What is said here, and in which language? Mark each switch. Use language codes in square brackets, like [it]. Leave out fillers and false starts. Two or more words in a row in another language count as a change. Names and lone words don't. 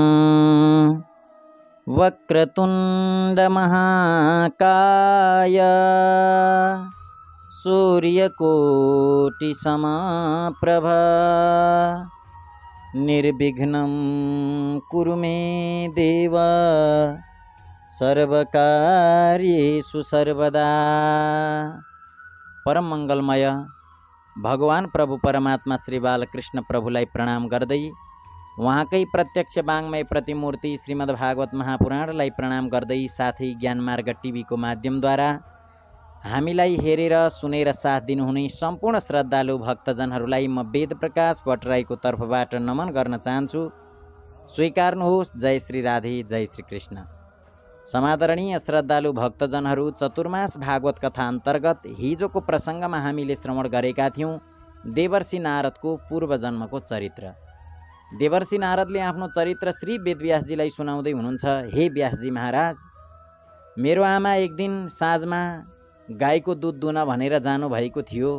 [sa] वक्रतुण्डमहाकाय सूर्यकोटिसमप्रभा निर्विघ्नं कुरु मे देव सर्वकार्येषु सर्वदा। [ne] परम मंगलमय भगवान प्रभु परमात्मा श्री बालकृष्ण प्रभुलाई प्रणाम गर्दै उहाँकै प्रत्यक्ष वाङ्मय प्रतिमूर्ति श्रीमद् भागवत महापुराणलाई प्रणाम गर्दै साथै ज्ञानमार्ग टिभीको माध्यमद्वारा हामीलाई हेरेर सुनेर साथ दिनुहुने सम्पूर्ण श्रद्धालु भक्तजनहरूलाई म वेद प्रकाश भट्टराईको तर्फबाट नमन गर्न चाहन्छु। स्वीकार्नुहोस्। जय श्री राधे, जय श्री कृष्ण। समादरणीय श्रद्धालु भक्तजनहरू, चतुर्मास भागवत कथा अन्तर्गत हिजोको प्रसङ्गमा हामीले श्रवण गरेका थियौँ देवर्षि नारदको पूर्व जन्मको चरित्र। देवर्षि नारदले आफ्नो चरित्र श्री वेदव्यासजीलाई सुनाउँदै हुनुहुन्छ। हे व्यासजी महाराज, मेरो आमा एक दिन साँझमा गाईको दुध दुन भनेर जानुभएको थियो।